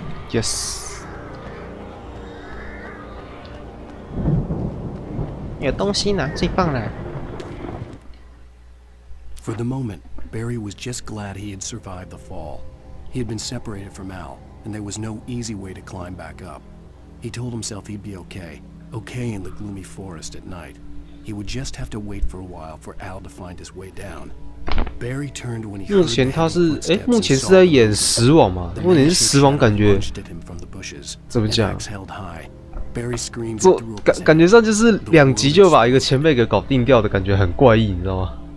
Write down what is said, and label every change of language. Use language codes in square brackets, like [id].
[en] Yes， [zh] 有东西拿最棒了。 [en] For the moment, Barry was just glad he had survived the fall. He had been separated from Al, and there was no easy way to climb back up. He told himself he'd be okay in the gloomy forest at night. He would just have to wait for a while for Al to find his way down. Barry turned when he [zh] 目前他是目前是在演死亡嘛？目前是死亡感觉，怎么讲？不，感觉上就是2集就把一个前辈给搞定掉的感觉，很怪异，你知道吗？